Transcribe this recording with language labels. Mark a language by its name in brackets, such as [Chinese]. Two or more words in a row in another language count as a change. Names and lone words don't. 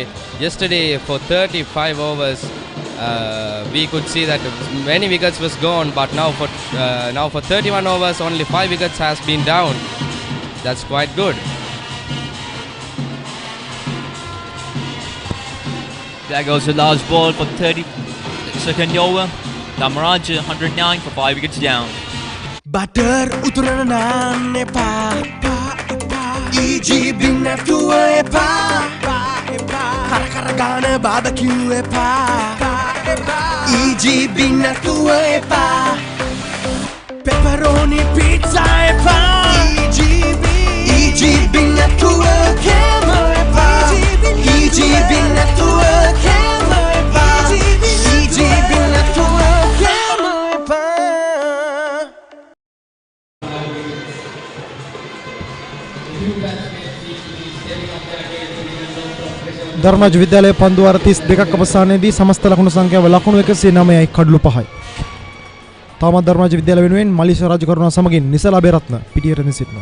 [English] Yesterday, for 35 overs, we could see that many wickets was gone, but now for 31 overs, only 5 wickets has been down. That's quite good. There goes the last ball for 32nd over. Dharmaraja 109 for 5 wickets down. [Sinhala] Butter උතුරන නැප EGB නැතුව එපා කර ගාන barbecue එපා EGB නැතුව එපා [English] Pepperoni pizza [Sinhala] එපා EGB නැතුව කෑම එපා EGB නැතුව කෑම එපා EGB නැතුව ධර්මරාජ විද්‍යාලයේ පන්දු වාර 32ක් අවසානයේදී සමස්ත ලකුණු සංඛ්‍යාව ලකුණු 109යි කඩලු 5යි. තාමත් ධර්මරාජ විද්‍යාලය වෙනුවෙන් මලිෂ රාජකරුණා සමගින් නිසල අබේරත්න පිටියට රැඳී සිටිනවා.